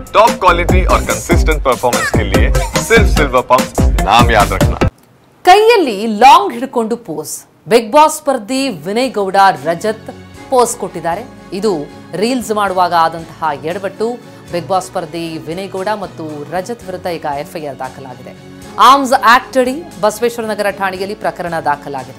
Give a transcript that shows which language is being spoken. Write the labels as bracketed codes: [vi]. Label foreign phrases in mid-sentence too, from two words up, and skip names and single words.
[en] top quality [hi] और [en] consistent performance [hi] के लिए सिर्फ सिल्वर पंप नाम याद रखना। [kn] ಕೈಯಲ್ಲಿ ಲಾಂಗ್ ಹಿಡ್ಕೊಂಡು ಪೋಸ್ ಬಿಗ್ ಬಾಸ್ ಸ್ಪರ್ಧಿ ವಿನಯ್ ಗೌಡ ರಜತ್ ಪೋಸ್ ಕೊಟ್ಟಿದ್ದಾರೆ. ಇದು ರೀಲ್ಸ್ ಮಾಡುವಾಗ ಆದಂತಹ ಎಡವಟ್ಟು. ಬಿಗ್ ಬಾಸ್ ಸ್ಪರ್ಧಿ ವಿನಯ್ ಗೌಡ ಮತ್ತು ರಜತ್ ವಿರುದ್ಧ ಈಗ ಎಫ್ಐಆರ್ ದಾಖಲಾಗಿದೆ. ಆರ್ಮ್ಸ್ ಆಕ್ಟ್ ಅಡಿ ಬಸವೇಶ್ವರ ನಗರ ಠಾಣೆಯಲ್ಲಿ ಪ್ರಕರಣ ದಾಖಲಾಗಿದೆ.